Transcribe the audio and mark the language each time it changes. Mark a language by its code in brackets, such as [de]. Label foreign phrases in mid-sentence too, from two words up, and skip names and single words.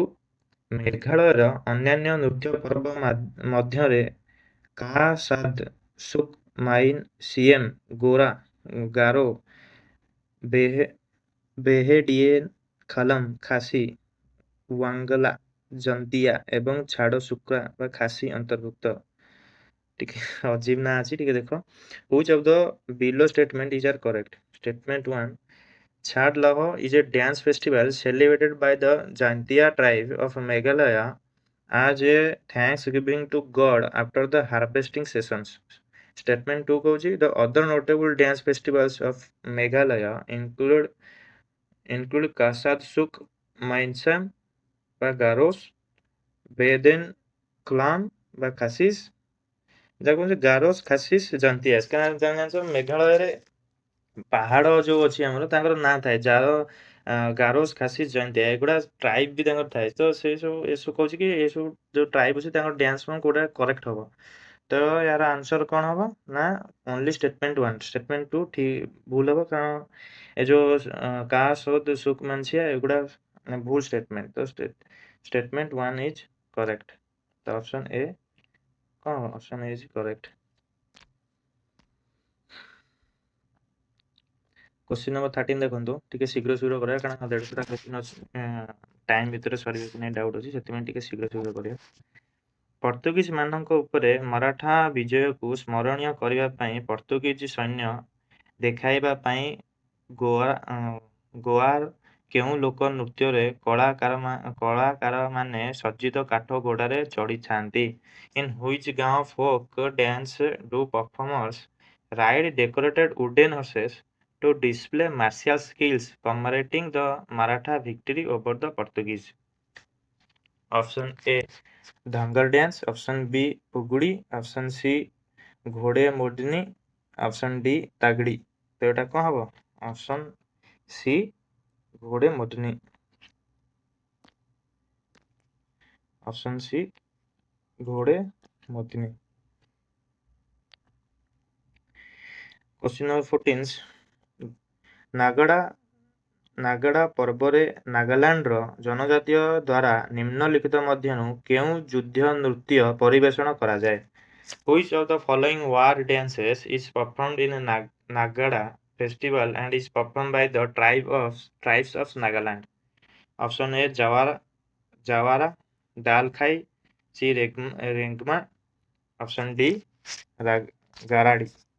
[or] ମେଘାଳୟର ଅନ୍ୟାନ୍ୟ ନୃତ୍ୟ ପର୍ବ ମଧ୍ୟରେ କା ସାଦ, ସୁକ୍ ମାଇନ୍, ସିଏମ୍, ଗାରୋ, ବେହେଡିଏନ୍, ଖଲମ, ଖାସି, ୱାଙ୍ଗଲା ଜନ୍ତିଆ ଏବଂ ଛାଡ଼ ଶୁଖୁଆ ବା ଖାସି ଅନ୍ତର୍ଭୁକ୍ତ। ଟିକେ ଅଜୀବ ନା ଅଛି, ଟିକେ ଦେଖ। [en] Which of the below statement is are correct? Statement 1. Chhat Laho is a dance festival celebrated by the Jantia tribe of Meghalaya as a thanksgiving to God after the harvesting sessions. Statement 2 କହୁଛି the other notable dance festivals of Meghalaya include Kasad Suk Mainsam বা গারোস, বেদেন ক্লাম বা খাସିସ୍, [or] ଯାକୁ କହୁଛି ଗାରୋସ୍ ଖାସିସ୍ ଜନ୍ତିଆସ୍। କାରଣ ଜାଣିଛ ମେଘାଳୟରେ ପାହାଡ଼ ଯୋଉ ଅଛି ଆମର ତାଙ୍କର ନାଁ ଥାଏ, ଗାରୋସ୍ ଖାସିସ୍ ଜନ୍ତିଆ, ଏଗୁଡ଼ା ଟ୍ରାଇବ୍ ବି ତାଙ୍କର ଥାଏ। ତ ସେଇ ସବୁ ଏସବୁ କହୁଛି କି ଏସବୁ ଯୋଉ ଟ୍ରାଇବ୍ ଅଛି ତାଙ୍କର [en] dance form [or] କୋଉଟା କରେକ୍ଟ ହବ। ତ ୟାର ଆନ୍ସର କ'ଣ ହବ ନା [en] only statement 1. [or] ଷ୍ଟେଟମେଣ୍ଟ 2 ଠିକ୍ ଭୁଲ ହବ, କାରଣ ଏ ଯୋଉ କା ସୋଦ ସୁକ୍ ମାନସିଆ ଏଗୁଡ଼ା ଭୁଲ ଷ୍ଟେଟମେଣ୍ଟ। ତ [en] statement 1 is correct. [or] ତ [en] option A [or] କ'ଣ ହବ? [en] option A is correct. question number 13 देखନ୍ତୁ, [or] ଟିକେ ଶୀଘ୍ର କରିବା, କାରଣ 150ଟା କ୍वेଶ୍ଚନ ଅଛି, ଟାଇମ୍ ଭିତରେ ସରିବ କି ନାହିଁ ଡାଉଟ୍ ଅଛି, ସେଥିପାଇଁ ଟିକେ ଶୀଘ୍ର କରିବା। ପର୍ତ୍ତୁଗୀଜ ମାନଙ୍କ ଉପରେ ମରାଠା ବିଜୟକୁ ସ୍ମରଣୀୟ କରିବା ପାଇଁ ପର୍ତ୍ତୁଗୀଜ ସୈନ୍ୟ ଦେଖାଇବା ପାଇଁ ଗୋଆର କେଉଁ ଲୋକ ନୃତ୍ୟରେ କଳାକାରମାନେ ସଜ୍ଜିତ କାଠ ଘୋଡ଼ାରେ ଚଢ଼ିଥାନ୍ତି? [en] in which Goa folk dance do performers ride decorated wooden horses to display martial skills commemorating the Maratha victory over the Portuguese? Option A धांगर dance, option B पुगड़ी, option C घोड़े मोडनी, option D तागड़ी। [or] ତ ଏଇଟା କୋଉ ହବ? [en] option C [or] घोड़े मोडनी। [en] option C घोड़े मोडनी। question number 14 [or] ନାଗଡ଼ା ପର୍ବରେ ନାଗାଲାଣ୍ଡର ଜନଜାତୀୟ ଦ୍ୱାରା ନିମ୍ନଲିଖିତ ମଧ୍ୟରୁ କେଉଁ ଯୁଦ୍ଧ ନୃତ୍ୟ ପରିବେଷଣ କରାଯାଏ? [en] Which of the following war dances is performed in Nagada festival and is performed by the tribes of Nagaland? Option A Jawara, Dalkhai, C Rengma, option D Garadi।